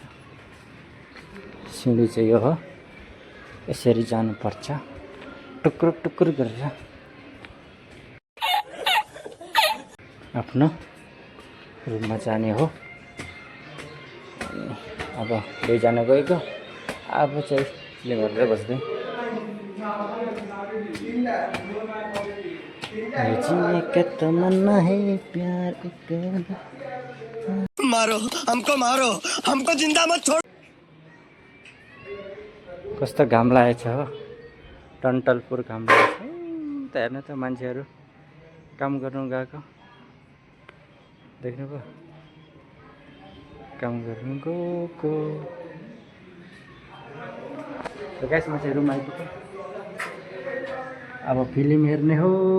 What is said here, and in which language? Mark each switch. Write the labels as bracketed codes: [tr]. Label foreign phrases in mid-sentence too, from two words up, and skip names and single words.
[ne] सिँढी चाहिँ यो हो यसरी जानुपर्छ टुक्रुक टुक्रुक गरेर आफ्नो रुममा जाने हो। अब दुईजना गएको अब चाहिँ फिल्म हेरेर बस्दै [hi] हमको जिंदा मत छोड़। [ne] कस्तो घाम लागेको छ हो टन्टलपुर घाम लागेको छ त। हेर्नु त मान्छेहरू काम गर्नु गएको देख्नुभयो काम गर्नु गएको। गाइस म चाहिँ रुम आइपुग्यो अब फिल्म हेर्ने हो।